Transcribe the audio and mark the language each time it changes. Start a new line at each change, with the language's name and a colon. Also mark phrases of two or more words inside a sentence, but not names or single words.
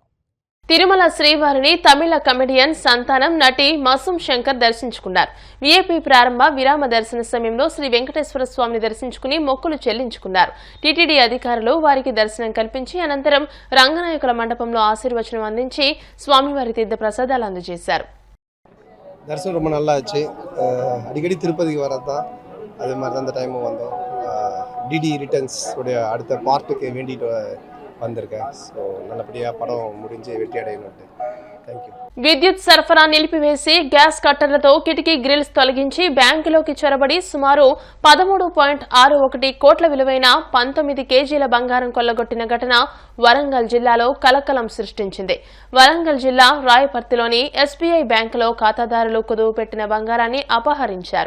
Telugu: తిరుమల శ్రీవారిని తమిళ కమెడియన్ సంతానం నటి మసూం శంకర్ దర్శించుకున్నారు. వీఐపీ ప్రారంభ విరామ దర్శన సమయంలో శ్రీ వెంకటేశ్వర స్వామిని దర్శించుకుని మొక్కులు చెల్లించుకున్నారు. టీటీడీ అధికారులు వారికి దర్శనం కల్పించి అనంతరం రంగనాయకుల మండపంలో ఆశీర్వచనం అందించి స్వామివారి తీర్థ ప్రసాదాలు అందజేశారు.
Tamil: தரிசனம் ரொம்ப நல்லா ஆச்சு. அடிக்கடி திருப்பதிக்கு வரது தான், அதே மாதிரி தான் அந்த டைமும் வந்தோம். டிடி ரிட்டர்ன்ஸ் உடைய அடுத்த பார்ட்டுக்கு வேண்டிட்டு வந்திருக்கேன். ஸோ நல்லபடியாக படம் முடிஞ்சு வெற்றி அடையணும்ட்டு.
English: Thank you.
Telugu: విద్యుత్ సరఫరా నిలిపివేసి గ్యాస్ కట్టర్లతో కిటికీ గ్రిల్స్ తొలగించి బ్యాంకులోకి చొరబడి సుమారు 13.61 కోట్ల విలువైన 19 కేజీల బంగారం కొల్లగొట్టిన ఘటన వరంగల్ జిల్లాలో కలకలం సృష్టించింది. వరంగల్ జిల్లా రాయపర్తిలోని ఎస్బీఐ బ్యాంకులో ఖాతాదారులు కుదువు పెట్టిన బంగారాన్ని అపహరించారు.